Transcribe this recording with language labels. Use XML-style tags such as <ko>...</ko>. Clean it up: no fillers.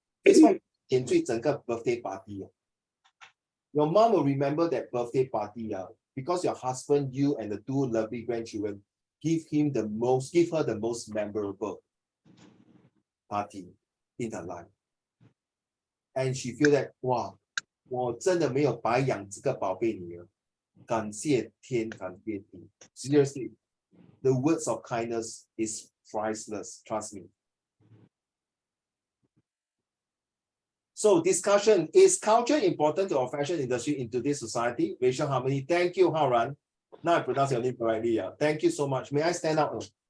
<en>Facebook can treat a birthday party. Your mom will remember that birthday party, because your husband, you, and the 2 lovely grandchildren give her the most memorable party in her life. And she feel that, wow,</en> <zh>我真的没有白养这个宝贝女儿，感谢天，感谢地。</zh> <en>Seriously, the words of kindness is priceless, trust me. So discussion, is culture important to our fashion industry in today's society? Racial harmony. Thank you, Haran. Now I pronounce your name correctly. Thank you so much. May I stand up?</en>